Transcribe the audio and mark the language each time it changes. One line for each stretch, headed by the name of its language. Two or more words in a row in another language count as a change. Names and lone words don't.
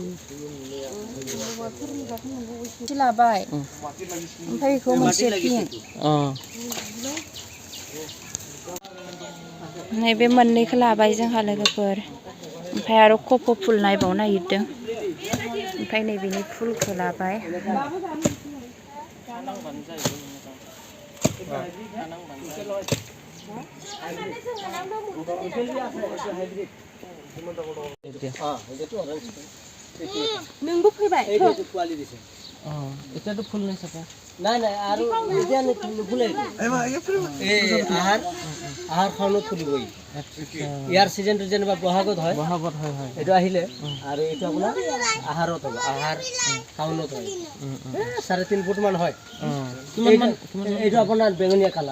Bodo: इखौ लाबाय ओमफ्राय इखौ मोनसे पिंक नैबे मोननैखौ लाबाय जोंहा लोगोफोर ओमफ्राय आरो कप' फुल नायबावनो नागिरदों ओमफ्राय नैबेनि फुलखौ लाबाय नोंबो फैबाय
Assamese: এতিয়াতো ফুল নাই চাগে নাই নাই আৰু এতিয়া নুফুলে আহাৰ খাওনত ফুলিবই ইয়াৰ চিজনটো যেনিবা বহাগত হয় এইটো আহিলে আৰু এইটো আপোনাৰ আহাৰত হ'ব আহাৰ খাওনত হয় 3.5 ফুট মান হয় এইটো আপোনাৰ বেঙুনীয়া কালাৰ